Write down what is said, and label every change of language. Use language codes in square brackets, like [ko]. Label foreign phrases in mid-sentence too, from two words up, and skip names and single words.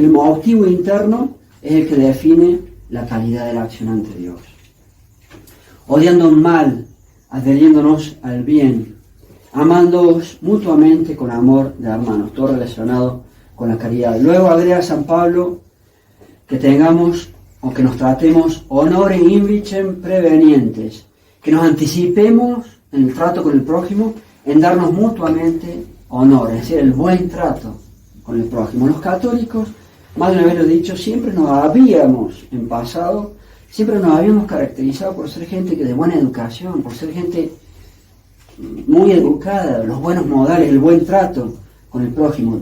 [es] El motivo interno es el que define la calidad de la acción ante Dios. Odiando el mal, adheriéndonos al bien, amándoos mutuamente con amor de hermanos, todo relacionado con la caridad. Luego agrega San Pablo que tengamos o que nos tratemos [la] honore invicem prevenientes, [es] que nos anticipemos en el trato con el prójimo en darnos mutuamente honor, es decir, el buen trato con el prójimo. Los católicos, más de una vez lo he dicho, siempre nos habíamos caracterizado por ser gente que de buena educación, por ser gente muy educada, los buenos modales, el buen trato con el prójimo.